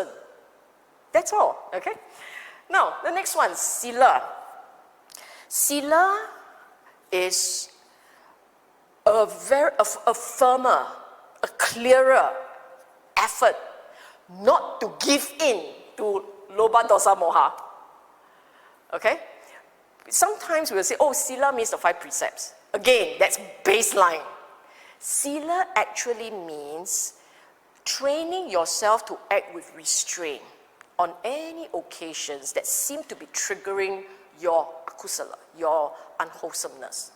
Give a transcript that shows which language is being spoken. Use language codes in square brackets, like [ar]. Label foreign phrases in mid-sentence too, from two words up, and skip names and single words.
[en] That's all, okay? Now, the next one, sīla. Sīla is a firmer, a clearer effort not to give in to [pi] lobha, dosa, moha. [en] Okay? Sometimes we'll say, sīla means the 5 precepts. Again, that's baseline. Sīla actually means training yourself to act with restraint on any occasions that seem to be triggering your akusala, your unwholesomeness.